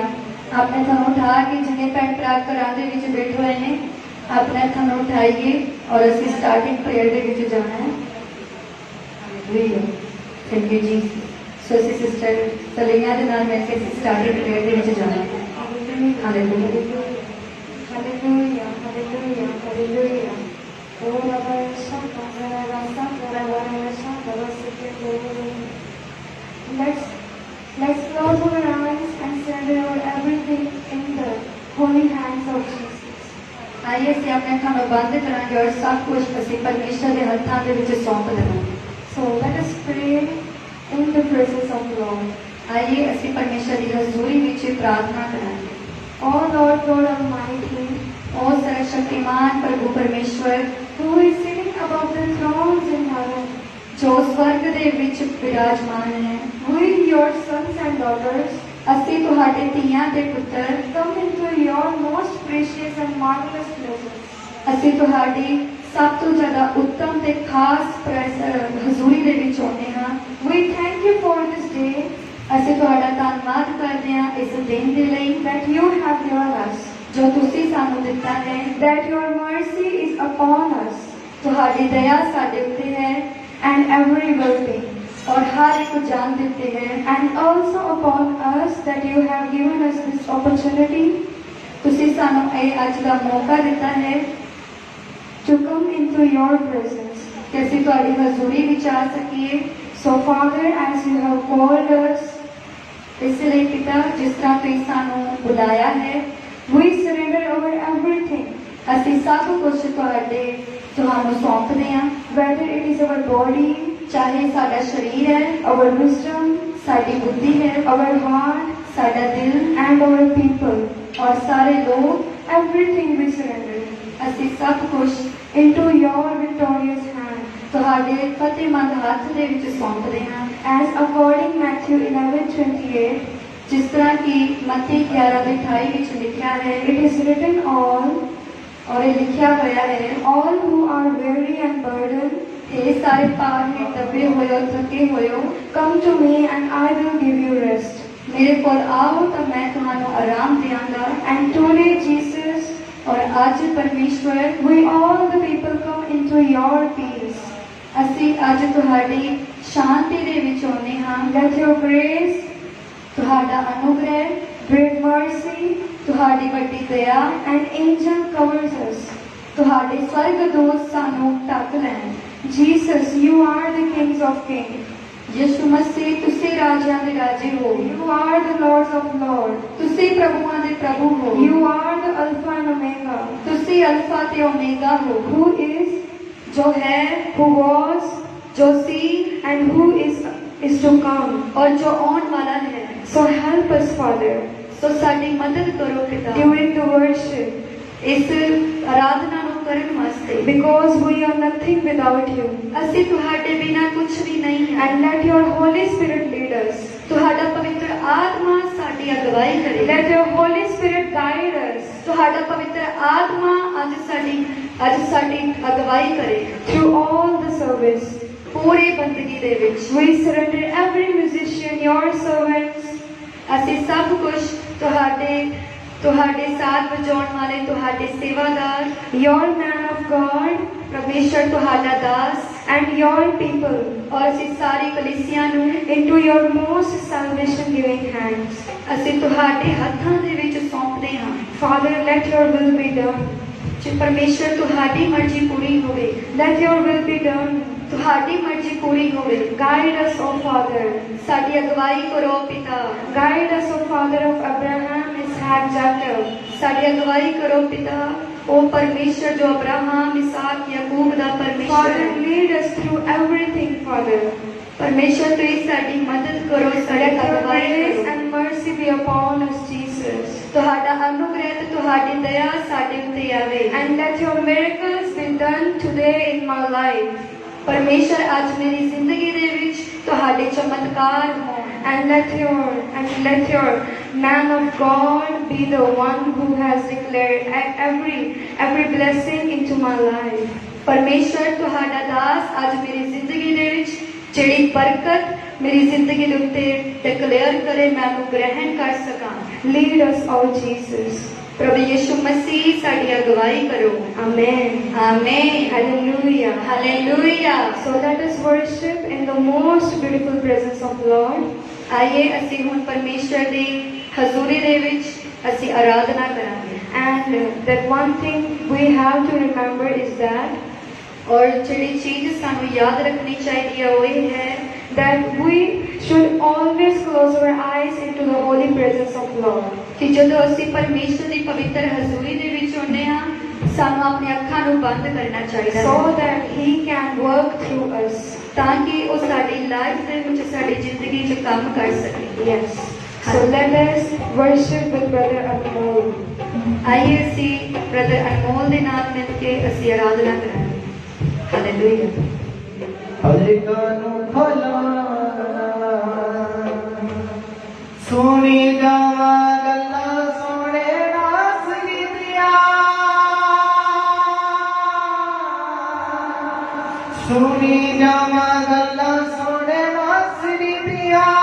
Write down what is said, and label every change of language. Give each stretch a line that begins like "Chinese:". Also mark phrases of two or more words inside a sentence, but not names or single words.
Punjabi: ਆਪਣੇ ਤੁਹਾਨੂੰ ਉਠਾ ਕੇ ਜਿੰਨੇ ਭੈਣ ਭਰਾ ਘਰਾਂ ਦੇ ਵਿੱਚ ਬੈਠੇ ਹੋਏ ਨੇ, ਆਪਣੇ ਅੱਖਾਂ ਨੂੰ ਉਠਾਈਏ ਔਰ ਅਸੀਂ
English: starting prayer
Punjabi: ਦੇ ਵਿੱਚ ਜਾਣਾ ਹੈ।
English: Hallelujah, thank you Jesus.
Punjabi: ਸੋ ਅਸੀਂ ਸਿਸਟਰ ਸਲੀਨਾ ਦੇ ਨਾਲ ਮਿਲ ਕੇ ਅਸੀਂ
English: starting prayer
Punjabi: ਦੇ ਵਿੱਚ ਜਾਣਾ ਹੈ। ਹਾਲੇਲੂਇਆ, ਹਾਲੇਲੂਇਆ, ਹਾਲੇਲੂਇਆ, ਹਾਲੇਲੂਇਆ।
English: Let's close our eyes and surrender everything in the holy hands of Jesus.
Punjabi: आइए ਅਸੀਂ ਆਪਣੇ ਅੱਖਾਂ ਨੂੰ ਬੰਦ ਕਰਾਂਗੇ ਔਰ ਸਭ ਕੁਝ ਅਸੀਂ ਪਰਮੇਸ਼ਰ ਦੇ ਹੱਥਾਂ ਦੇ ਵਿੱਚ ਸੌਂਪ ਦੇਵਾਂਗੇ।
English: So let us pray in the presence of the Lord.
Punjabi: आइए ਅਸੀਂ ਪਰਮੇਸ਼ਰ ਦੀ ਹਜ਼ੂਰੀ ਵਿੱਚ ਪ੍ਰਾਰਥਨਾ ਕਰਾਂਗੇ।
English: Oh Lord God Almighty,
Hindi: ओ सर्वशक्तिमान प्रभु परमेश्वर,
English: who is sitting above the thrones in heaven,
Hindi: जो स्वर्ग
Punjabi: ਦੇ ਵਿੱਚ ਵਿਰਾਜਮਾਨ ਹੈ,
English: we your sons and daughters
Punjabi: ਅਸੀਂ ਤੁਹਾਡੇ ਧੀਆਂ ਤੇ ਪੁੱਤਰ
English: come into your most precious and marvelous presence.
Punjabi: ਅਸੀਂ ਤੁਹਾਡੀ ਸਭ ਤੋਂ ਜ਼ਿਆਦਾ ਉੱਤਮ ਤੇ ਖਾਸ ਹਜ਼ੂਰੀ ਦੇ ਵਿੱਚ ਆਉਂਦੇ ਹਾਂ।
English: We thank you for this day
Punjabi: ਅਸੀਂ ਤੁਹਾਡਾ ਧੰਨਵਾਦ ਕਰਦੇ ਹਾਂ ਇਸ ਦਿਨ ਦੇ ਲਈ
English: that you have given us,
Punjabi: ਜੋ ਤੁਸੀਂ ਸਾਨੂੰ ਦਿੱਤਾ ਹੈ।
English: that your mercy is upon us
Punjabi: ਤੁਹਾਡੀ ਦਇਆ ਸਾਡੇ ਉੱਤੇ ਹੈ
English: and every well-being,
Punjabi: ਔਰ ਹਰ ਇੱਕ ਜਾਨ ਦਿੱਤੇ ਹੈ।
English: and also upon us that you have given us this opportunity
Punjabi: ਤੁਸੀਂ ਸਾਨੂੰ ਇਹ ਅੱਜ ਦਾ ਮੌਕਾ ਦਿੱਤਾ ਹੈ
English: to come into your presence.
Punjabi: ਕਿ ਅਸੀਂ ਤੁਹਾਡੀ ਹਜ਼ੂਰੀ ਵਿੱਚ ਆ ਸਕੀਏ।
English: So Father, as you have called us,
Punjabi: ਇਸ ਲਈ ਪਿਤਾ ਜਿਸ ਤਰ੍ਹਾਂ ਤੁਸੀਂ ਸਾਨੂੰ ਬੁਲਾਇਆ ਹੈ,
English: we surrender our everything,
Punjabi: ਅਸੀਂ ਸਭ ਕੁਝ ਤੁਹਾਨੂੰ ਸੌਂਪਦੇ ਹਾਂ।
English: whether it is our body,
Punjabi: ਚਾਹੇ ਸਾਡਾ ਸਰੀਰ ਹੈ,
English: our wisdom,
Punjabi: ਸਾਡੀ ਬੁੱਧੀ ਹੈ,
English: our heart,
Punjabi: ਸਾਡਾ ਦਿਲ
English: and our people.
Punjabi: ਔਰ ਸਾਰੇ ਲੋਕ,
English: Everything we surrender
Punjabi: ਅਸੀਂ ਸਭ ਕੁਝ
English: into your victorious hand,
Punjabi: ਤੁਹਾਡੇ ਫਤਿਹਮੰਦ ਹੱਥ ਦੇ ਵਿੱਚ ਸੌਂਪਦੇ ਹਾਂ।
English: as according Matthew 11:28,
Punjabi: ਜਿਸ ਤਰ੍ਹਾਂ ਕਿ ਮੱਤੀ 11:28 ਵਿੱਚ ਲਿਖਿਆ ਹੈ,
English: it is written, all
Punjabi: ਔਰ ਇਹ ਲਿਖਿਆ ਹੋਇਆ ਹੈ,
English: all who are weary and burdened,
Punjabi: ਇਹ ਸਾਰੇ ਭਾਰ ਹੇਠ ਦੱਬੇ ਹੋਏ ਹੋ, ਥੱਕੇ ਹੋਏ ਹੋ,
English: come to me and I will give you rest.
Punjabi: ਮੇਰੇ ਕੋਲ ਆਓ ਤਾਂ ਮੈਂ ਤੁਹਾਨੂੰ ਆਰਾਮ ਦਿਆਂਗਾ।
English: And today, Jesus,
Punjabi: ਔਰ ਅੱਜ ਪਰਮੇਸ਼ਵਰ,
English: we all the people come into your peace.
Punjabi: ਅਸੀਂ ਅੱਜ ਤੁਹਾਡੀ ਸ਼ਾਂਤੀ ਦੇ ਵਿੱਚ ਆਉਂਦੇ ਹਾਂ।
English: Let your grace,
Punjabi: ਤੁਹਾਡਾ ਅਨੁਗ੍ਰਹਿ,
English: great mercy,
Punjabi: ਤੁਹਾਡੀ ਵੱਡੀ ਦਇਆ,
English: and angel covers us.
Punjabi: ਤੁਹਾਡੇ ਸਵਰਗਦੂਤ ਸਾਨੂੰ ਢੱਕ ਲੈਣ।
English: Jesus, you are the kings of kings.
Punjabi: ਯਿਸੂ ਮਸੀਹ, ਤੁਸੀਂ ਰਾਜਿਆਂ ਦੇ ਰਾਜੇ ਹੋ।
English: You are the lords of lords.
Punjabi: ਤੁਸੀਂ ਪ੍ਰਭੂਆਂ ਦੇ ਪ੍ਰਭੂ ਹੋ।
English: You are the Alpha and Omega.
Punjabi: ਤੁਸੀਂ ਅਲਫਾ ਤੇ ਓਮੇਗਾ ਹੋ।
English: Who is,
Punjabi: ਜੋ ਹੈ,
English: who was,
Punjabi: ਜੋ ਸੀ
English: and who is to come.
Punjabi: ਔਰ ਜੋ ਆਉਣ ਵਾਲਾ ਹੈ।
English: So help us, Father,
Punjabi: ਸੋ ਸਾਡੀ ਮਦਦ ਕਰੋ ਪਿਤਾ,
English: during the worship,
Punjabi: ਇਸ ਆਰਾਧਨਾ ਨੂੰ ਕਰਨ ਵਾਸਤੇ,
English: because we are nothing without you.
Punjabi: ਅਸੀਂ ਤੁਹਾਡੇ ਬਿਨਾਂ ਕੁਝ ਵੀ ਨਹੀਂ ਹਾਂ।
English: And let your Holy Spirit lead us.
Punjabi: ਤੁਹਾਡਾ ਪਵਿੱਤਰ ਆਤਮਾ ਸਾਡੀ ਅਗਵਾਈ ਕਰੇ।
English: Let your Holy Spirit guide us
Punjabi: ਤੁਹਾਡਾ ਪਵਿੱਤਰ ਆਤਮਾ ਅੱਜ ਸਾਡੀ ਅਗਵਾਈ ਕਰੇ
English: through all the service.
Punjabi: ਪੂਰੀ ਬੰਦਗੀ ਦੇ ਵਿੱਚ।
English: We surrender every musician, your servants,
Punjabi: ਅਸੀਂ ਸਭ ਕੁਝ ਤੁਹਾਡੇ ਤੁਹਾਡੇ ਸਾਥ ਵਜਾਉਣ ਵਾਲੇ ਤੁਹਾਡੇ ਸੇਵਾਦਾਰ,
English: your man of God,
Punjabi: ਪਰਮੇਸ਼ਰ ਤੁਹਾਡਾ ਦਾਸ,
English: and your people
Punjabi: ਔਰ ਅਸੀਂ ਸਾਰੀ ਕਲੀਸਿਆ ਨੂੰ
English: into your most salvation giving hands.
Punjabi: ਅਸੀਂ ਤੁਹਾਡੇ ਹੱਥਾਂ ਦੇ ਵਿੱਚ ਸੌਂਪਦੇ ਹਾਂ।
English: Father, let your will be done.
Punjabi: ਜੇ ਪਰਮੇਸ਼ਰ ਤੁਹਾਡੀ ਮਰਜ਼ੀ ਪੂਰੀ ਹੋਵੇ,
English: Let your will be done.
Punjabi: ਤੁਹਾਡੀ ਮਰਜ਼ੀ ਪੂਰੀ ਹੋਵੇ।
English: Guide us, O Father.
Punjabi: ਸਾਡੀ ਅਗਵਾਈ ਕਰੋ ਪਿਤਾ,
English: Guide us, O Father of Abraham, Isaac, Jacob.
Punjabi: ਸਾਡੀ ਅਗਵਾਈ ਕਰੋ ਪਿਤਾ, ਉਹ ਪਰਮੇਸ਼ਰ ਜੋ ਅਬਰਾਹਮ, ਇਸਾਕ, ਯਾਕੂਬ ਦਾ ਪਰਮੇਸ਼ਰ
English: Father,
Punjabi: ਹੈ।
English: lead us through everything, Father.
Punjabi: ਪਰਮੇਸ਼ਰ ਤੁਸੀਂ ਸਾਡੀ ਮਦਦ ਕਰੋ, ਸਾਡੀ
English: Let your
Punjabi: ਅਗਵਾਈ
English: grace
Punjabi: ਕਰੋ।
English: and mercy be upon us, Jesus.
Punjabi: ਤੁਹਾਡਾ ਅਨੁਗ੍ਰਹਿ ਤੇ ਤੁਹਾਡੀ ਦਇਆ ਸਾਡੇ ਉੱਤੇ ਆਵੇ।
English: And let your miracles be done today in my life.
Punjabi: ਪਰਮੇਸ਼ਰ ਅੱਜ ਮੇਰੀ ਜ਼ਿੰਦਗੀ ਦੇ ਵਿੱਚ ਤੁਹਾਡੇ ਚਮਤਕਾਰ ਹੋਣ।
English: And let your man of God be the one who has declared every blessing into my life.
Punjabi: ਪਰਮੇਸ਼ਰ ਤੁਹਾਡਾ ਦਾਸ ਅੱਜ ਮੇਰੀ ਜ਼ਿੰਦਗੀ ਦੇ ਵਿੱਚ ਜਿਹੜੀ ਬਰਕਤ ਮੇਰੀ ਜ਼ਿੰਦਗੀ ਦੇ ਉੱਤੇ ਡਿਕਲੇਅਰ ਕਰੇ, ਮੈਂ ਉਹਨੂੰ ਗ੍ਰਹਿਣ ਕਰ ਸਕਾਂ।
English: Lead us, O Jesus.
Punjabi: ਪ੍ਰਭੂ ਯਿਸੂ ਮਸੀਹ ਸਾਡੀ ਅਗਵਾਈ ਕਰੋ।
English: Amen.
Punjabi: ਆਮੇਨ।
English: Hallelujah.
Punjabi: ਹਾਲੇਲੂਇਆ।
English: So let us worship in the most beautiful presence of Lord.
Punjabi: ਆइए ਅਸੀਂ ਹੁਣ ਪਰਮੇਸ਼ਰ ਦੀ ਹਜ਼ੂਰੀ ਦੇ ਵਿੱਚ ਅਸੀਂ ਆਰਾਧਨਾ ਕਰਾਂਗੇ।
English: And that one thing we have to remember is that
Punjabi: ਔਰ ਜਿਹੜੀ ਚੀਜ਼ ਸਾਨੂੰ ਯਾਦ ਰੱਖਣੀ ਚਾਹੀਦੀ ਹੈ ਉਹ ਇਹ ਹੈ
English: that we should always close our eyes into the holy presence of Lord.
Punjabi: ਕਿ ਜਦੋਂ ਅਸੀਂ ਪਰਮੇਸ਼ਰ ਦੀ ਪਵਿੱਤਰ ਹਜ਼ੂਰੀ ਦੇ ਵਿੱਚ ਹੁੰਦੇ ਹਾਂ, ਸਾਨੂੰ ਆਪਣੀਆਂ ਅੱਖਾਂ ਨੂੰ ਬੰਦ ਕਰਨਾ ਚਾਹੀਦਾ
English: So
Punjabi: ਹੈ
English: that He can work through us.
Punjabi: ਤਾਂ ਕਿ ਉਹ ਸਾਡੀ ਲਾਈਫ ਦੇ ਵਿੱਚ ਸਾਡੀ ਜ਼ਿੰਦਗੀ 'ਚ ਕੰਮ ਕਰ ਸਕੇ।
English: Yes. So let us worship with Brother Anmol.
Punjabi: ਆइए ਅਸੀਂ ਬ੍ਰਦਰ ਅਨਮੋਲ ਦੇ ਨਾਲ ਮਿਲ ਕੇ ਅਸੀਂ ਆਰਾਧਨਾ ਕਰਾਂਗੇ। ਹਾਲੇਲੂਇਆ। ਹਲਕਾਂ ਨੂੰ ਖੋਲਾ ਸੁਣੀ ਜਾਵਾਂ ਗੱਲਾਂ ਸੋਹਣੇ ਨਾਸ ਦੀਆਂ, ਸੁਣੀ ਜਾਵਾਂ ਗੱਲਾਂ ਸੋਹਣੇ ਨਾਸ ਦੀਆਂ,